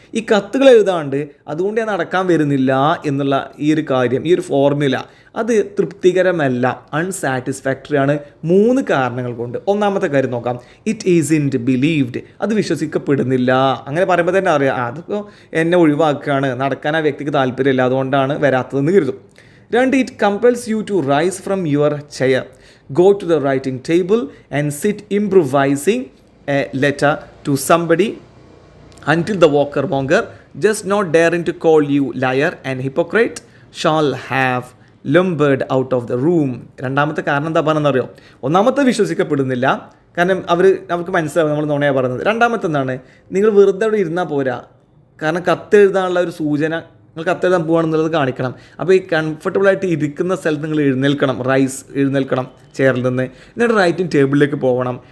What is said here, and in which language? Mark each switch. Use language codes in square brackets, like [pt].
[ml] ഈ കത്തുകൾ എഴുതാണ്ട് അതുകൊണ്ട് ഞാൻ നടക്കാൻ വരുന്നില്ല എന്നുള്ള ഈ ഒരു കാര്യം, ഈ ഒരു ഫോർമുല അത് തൃപ്തികരമല്ല, അൺസാറ്റിസ്ഫാക്ടറി ആണ് 3 കാരണങ്ങൾ കൊണ്ട്. ഒന്നാമത്തെ കാര്യം നോക്കാം, [en] it isn't believed, [ml] അത് വിശ്വസിക്കപ്പെടുന്നില്ല. അങ്ങനെ പറയുമ്പോൾ തന്നെ അറിയാം അതിപ്പോൾ എന്നെ ഒഴിവാക്കുകയാണ്, നടക്കാൻ ആ വ്യക്തിക്ക് താല്പര്യമില്ല, അതുകൊണ്ടാണ് വരാത്തതെന്ന് കരുതും. [en] 2, it compels you to rise from your chair, go to the writing table and sit improvising a letter to somebody until the walker-monger, just not daring to call you liar and hypocrite, shall have lumbered out of the room. [ml] രണ്ടാമത്തെ കാരണം എന്താ പറഞ്ഞെന്നറിയോ? ഒന്നാമത്തെ വിശ്വസിക്കപ്പെടുന്നില്ല, കാരണം അവർക്ക് മനസ്സിലാവും നമ്മൾ നുണയാണ് പറയുന്നത്. രണ്ടാമത്തെ എന്താണ്, നിങ്ങൾ വെറുതെ അവിടെ ഇരുന്നാൽ പോരാ, കാരണം കത്തെഴുതാനുള്ള ഒരു സൂചന, നിങ്ങൾ കത്തെഴുതാൻ പോവുകയാണെന്നുള്ളത് കാണിക്കണം. അപ്പോൾ ഈ കംഫർട്ടബിളായിട്ട് ഇരിക്കുന്ന സ്ഥലത്ത് നിങ്ങൾ എഴുന്നേൽക്കണം ചെയറിൽ നിന്ന്, എന്നിട്ട് റൈറ്റിംഗ് ടേബിളിലേക്ക് പോകണം.